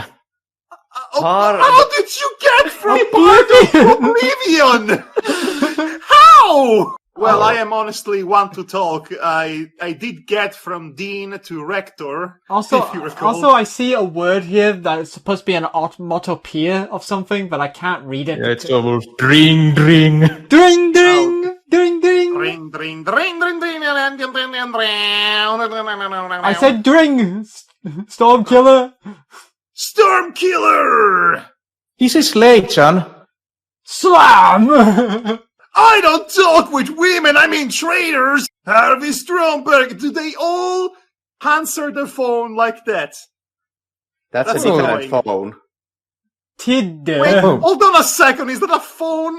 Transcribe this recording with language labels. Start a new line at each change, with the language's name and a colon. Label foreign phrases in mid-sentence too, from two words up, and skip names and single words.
English: How did you get from Pardon to Oblivion? How? Well, I am honestly one to talk. I did get from Dean to Rector. Also, if you recall. I see a word here that's supposed to be an onomatopoeia of something, but I can't read it. Yeah, it's over dring, dring. Dring, dring, dring, dring. Dring, dring, dring, dring, dring, I said dring. Stormkiller. Stormkiller! This is Lei-chan. Slam! I don't talk with women, I mean traitors! Harvey Stromberg, do they all answer the phone like that? That's a different phone. Wait, hold on a second, is that a phone?